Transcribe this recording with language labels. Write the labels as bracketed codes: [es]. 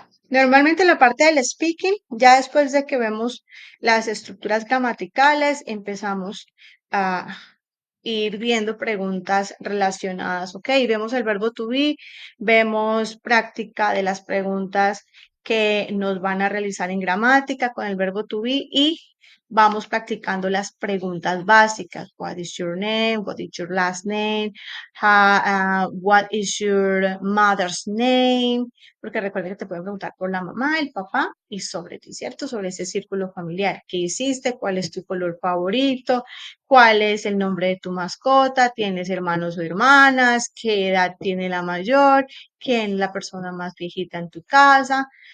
[es] Normalmente la parte del speaking, ya después de que vemos las estructuras gramaticales, empezamos a ir viendo preguntas relacionadas, ¿ok? Vemos el verbo to be, vemos práctica de las preguntas que nos van a realizar en gramática con el verbo to be y vamos practicando las preguntas básicas. [en] What is your name? What is your last name? What is your mother's name? [es] Porque recuerda que te pueden preguntar por la mamá, el papá y sobre ti, ¿cierto? Sobre ese círculo familiar. ¿Qué hiciste? ¿Cuál es tu color favorito? ¿Cuál es el nombre de tu mascota? ¿Tienes hermanos o hermanas? ¿Qué edad tiene la mayor? ¿Quién es la persona más viejita en tu casa?